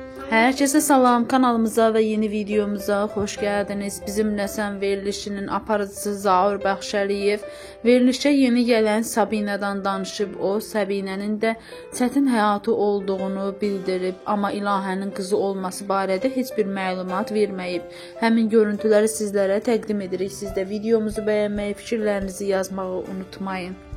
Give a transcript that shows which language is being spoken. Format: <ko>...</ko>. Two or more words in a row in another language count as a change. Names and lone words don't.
<tr>Herkese salam, kanalımıza ve yeni videomuza hoş geldiniz.</tr> <az>Bizimle Sən verilişinin aparıcısı Zaur Bəxşəliyev verilişe yeni gelen Sabinədən danışıb. O, Səbinənin də çətin həyatı olduğunu bildirib, amma İlahənin qızı olması barədə heç bir məlumat verməyib. Həmin görüntüləri sizlərə təqdim edirik. Siz də videomuzu bəyənməyi, fikirlərinizi yazmağı unutmayın.</az>